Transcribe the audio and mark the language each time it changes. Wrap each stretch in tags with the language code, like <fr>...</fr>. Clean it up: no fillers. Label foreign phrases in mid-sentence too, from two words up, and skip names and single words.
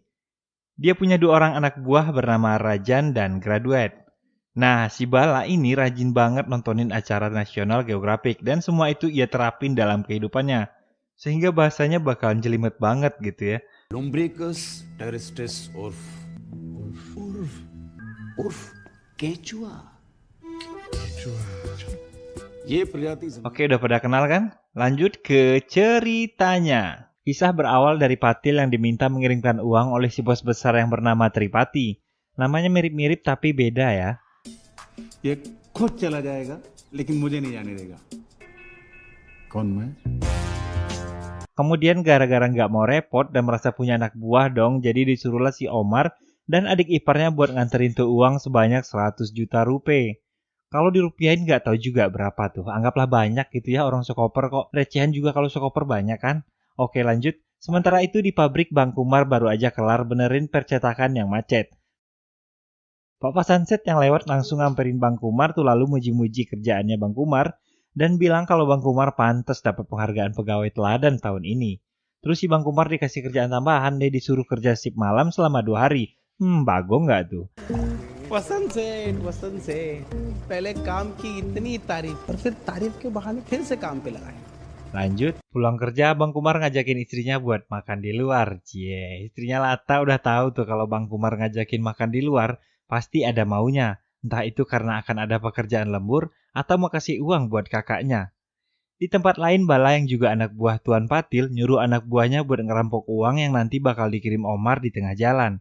<id>Dia punya 2 orang anak buah bernama Rajan dan Graduate. Nah, si Bala ini rajin banget nontonin acara National Geographic dan semua itu ia terapin dalam kehidupannya. Sehingga bahasanya bakalan jelimet banget gitu ya.</id> <hi>Lumbricus terrestris उर्फ केचुआ ये प्रजाति</hi> <id>Oke, udah pada kenal kan? Lanjut ke ceritanya. Kisah berawal dari Patil yang diminta mengirimkan uang oleh si bos besar yang bernama Tripati. Namanya mirip-mirip tapi beda ya.</id> <hi>ये खुद चला जाएगा लेकिन मुझे नहीं जाने देगा कौन मैं</hi> <id>Kemudian gara-gara nggak mau repot dan merasa punya anak buah dong, jadi disuruhlah si Omar dan adik iparnya buat nganterin tuh uang sebanyak 100 juta rupiah. Kalau dirupiahin nggak tahu juga berapa tuh. Anggaplah banyak gitu ya, orang sekoper kok. Recehan juga kalau sekoper banyak kan. Oke, lanjut. Sementara itu di pabrik Bang Kumar baru aja kelar benerin percetakan yang macet. Pak Sunset yang lewat langsung ngamperin Bang Kumar tuh lalu muji-muji kerjaannya Bang Kumar dan bilang kalau Bang Kumar pantas dapat penghargaan pegawai teladan tahun ini. Terus si Bang Kumar dikasih kerjaan tambahan, dia disuruh kerja shift malam selama 2 hari. Bagong nggak tuh?</id> <hi>वसंत से पहले काम की इतनी तारीफ और फिर तारीफ के बहाने फिर से काम पे लगाए।</hi> <id>Lanjut, pulang kerja Bang Kumar ngajakin istrinya buat makan di luar. Cie, istrinya Lata udah tahu tuh kalau Bang Kumar ngajakin makan di luar, pasti ada maunya. Entah itu karena akan ada pekerjaan lembur atau mau kasih uang buat kakaknya. Di tempat lain, Bala yang juga anak buah Tuan Patil nyuruh anak buahnya buat ngerampok uang yang nanti bakal dikirim Omar di tengah jalan.</id>